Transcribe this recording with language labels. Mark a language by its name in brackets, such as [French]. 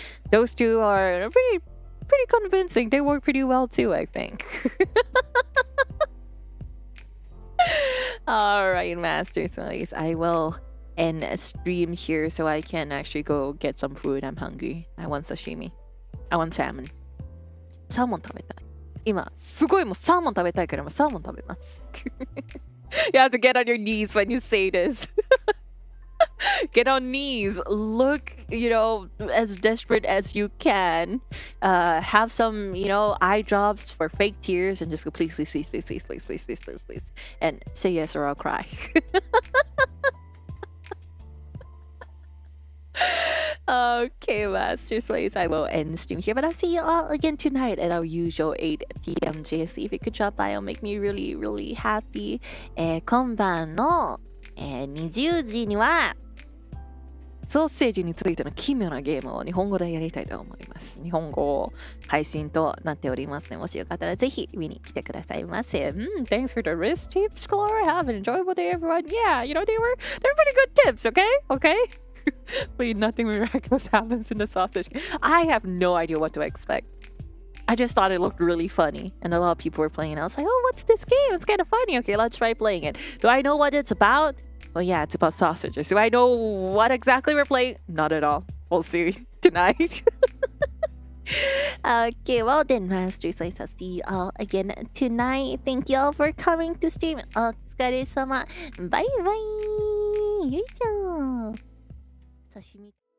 [English] Those two are pretty convincing. They work pretty well too, I think. Alright, Masters, I will end a stream here so I can actually go get some food. I'm hungry. I want sashimi. I want salmon. [Japanese] サーモン食べたい。今、すごいもうサーモン食べたいからもうサーモン食べます。 [English] You have to get on your knees when you say this. Get on knees. Look, as desperate as you can. Have some, eye drops for fake tears and just go, please, please, please, please, please, please, please, please, please, please. And say yes or I'll cry. Okay, Master Slays, I will end stream here, but I'll see you all again tonight at our usual 8 p.m. JSC. If you could drop by, it'll make me really, really happy. [Japanese] 今晩の、20時には、ソーセージについての奇妙なゲームを日本語でやりたいと思います。日本語配信となっておりますので、もしよかったらぜひ見に来てくださいませ。 [English] Thanks for the wrist tips, Klara. Have an enjoyable day, everyone. Yeah, they're pretty good tips, okay? Okay? Wait, nothing miraculous happens in the sausage. I have no idea what to expect. I just thought it looked really funny, and a lot of people were playing it. I was like, oh, what's this game? It's kind of funny. Okay, let's try playing it. Do I know what it's about? Well, yeah, it's about sausages. Do I know what exactly we're playing? Not at all. We'll see tonight. Okay, well then, Master Slays, I'll see you all again tonight. Thank you all for coming to stream. [Japanese] お疲れ様。バイバイ。よいしょ。刺身